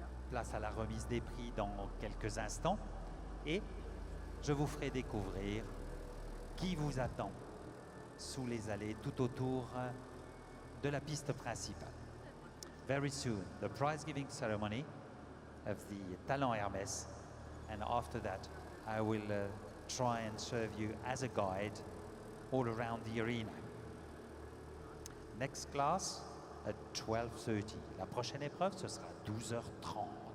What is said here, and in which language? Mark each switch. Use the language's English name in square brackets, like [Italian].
[French] Place à la remise des prix dans quelques instants et je vous ferai découvrir qui vous attend sous les allées tout autour de la piste principale. [English] Very soon, the prize-giving ceremony of the Talent Hermès, and after that, I will try and serve you as a guide all around the arena. Next class at 12:30. [French] La prochaine épreuve, ce sera 12h30.